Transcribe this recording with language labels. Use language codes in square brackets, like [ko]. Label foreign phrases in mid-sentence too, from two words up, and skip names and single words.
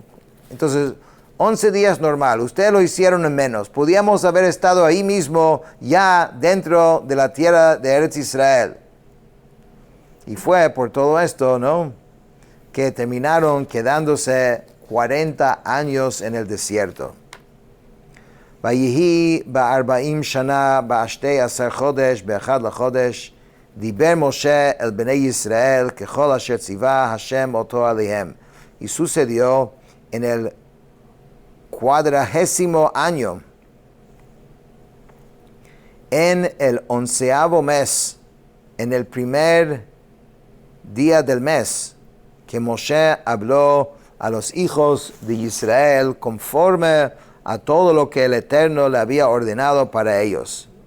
[es] Entonces, 11 días normal. Ustedes lo hicieron en menos. Podíamos haber estado ahí mismo, ya dentro de la tierra de Eretz Israel. Y fue por todo esto, ¿no?, que terminaron quedándose 40 años en el desierto. [he] ויהי בארבעים שנה בעשתי עשר חודש באחד לחודש דיבר משה אל בני ישראל ככל אשר ציוה השם אותו אליהם. [es] Y sucedió en el 40º año, en el 11º mes, en el primer día del mes, que Moshe habló a los hijos de Israel conforme a todo lo que el Eterno le había ordenado para ellos.